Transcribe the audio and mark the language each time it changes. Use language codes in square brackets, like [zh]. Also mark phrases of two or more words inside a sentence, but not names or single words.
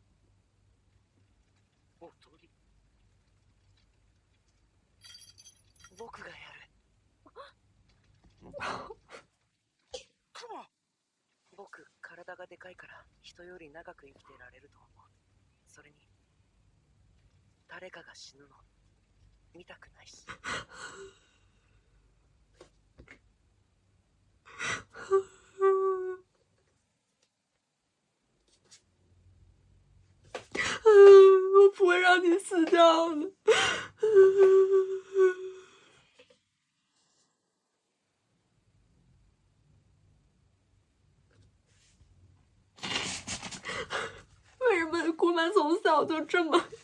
[ja] 体がでかいから人より長く生きてられると思う。それに誰かが死ぬの見たくないし。 [zh] 我不会让你死掉的。为什么顾曼从小就这么？